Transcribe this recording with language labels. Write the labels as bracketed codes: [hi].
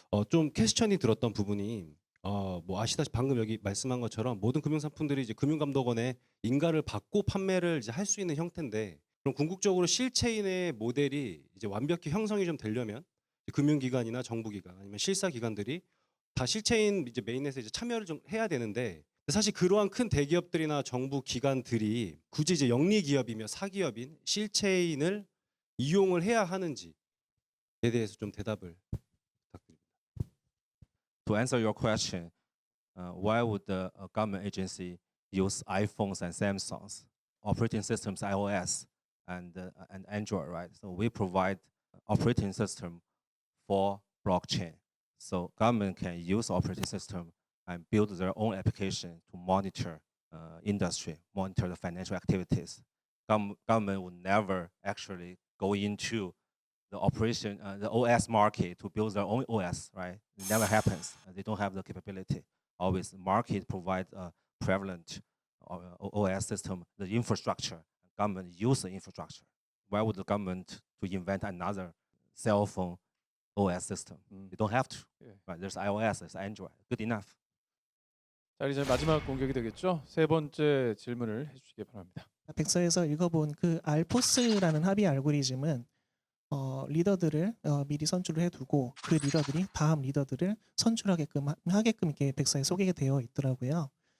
[ko] 좀 퀘스천이 들었던 부분이 뭐 아시다시피 방금 여기 말씀한 것처럼 모든 금융상품들이 이제 금융감독원의 인가를 받고 판매를 이제 할 수 있는 형태인데 그럼 궁극적으로 실체인의 모델이 이제 완벽히 형성이 좀 되려면 금융기관이나 정부기관 아니면 실사기관들이 다 실체인 이제 메인넷에 이제 참여를 좀 해야 되는데 사실 그러한 큰 대기업들이나 정부 기관들이 굳이 이제 영리 기업이며 사기업인 실체인을 이용을 해야 하는지에 대해서 좀 대답을 부탁드립니다. [en] To answer your question, why would the government agency use iPhones and Samsungs, operating systems iOS and Android, right? So we provide operating system for blockchain. So government can use operating system and build their own application to monitor industry, monitor the financial activities. Government would never actually go into the operation, the OS market to build their own OS, right? It never happens. They don't have the capability. Always the market provides a prevalent OS system, the infrastructure. Government use the infrastructure. Why would the government to invent another cell phone OS system? They don't have to. Right? There's iOS, there's Android. Good enough. [ko] 자, 이제 마지막 공격이 되겠죠. 세 번째 질문을 해주시기 바랍니다. 백서에서 읽어본 그 알포스라는 합의 알고리즘은 리더들을 미리 선출을 해두고 그 리더들이 다음 리더들을 선출하게끔 이렇게 백서에 소개가 되어 있더라고요.